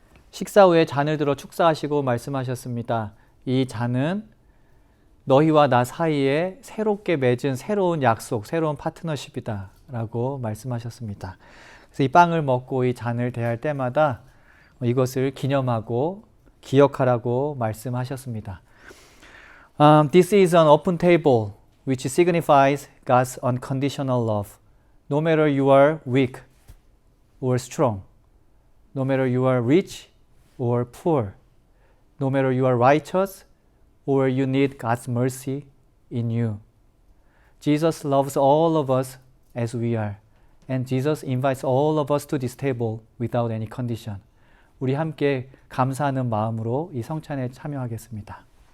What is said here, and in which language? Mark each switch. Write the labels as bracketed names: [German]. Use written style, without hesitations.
[Korean] 식사 후에 잔을 들어 축사하시고 말씀하셨습니다. 이 잔은 너희와 나 사이에 새롭게 맺은 새로운 약속, 새로운 파트너십이다 라고 말씀하셨습니다. 그래서 이 빵을 먹고 이 잔을 대할 때마다 이것을 기념하고 기억하라고 말씀하셨습니다. [English] This is an open table which signifies God's unconditional love. No matter you are weak or strong, no matter you are rich or poor, no matter you are righteous or you need God's mercy in you. Jesus loves all of us as we are, and Jesus invites all of us to this table without any condition. [Korean] 우리 함께 감사하는 마음으로 이 성찬에 참여하겠습니다.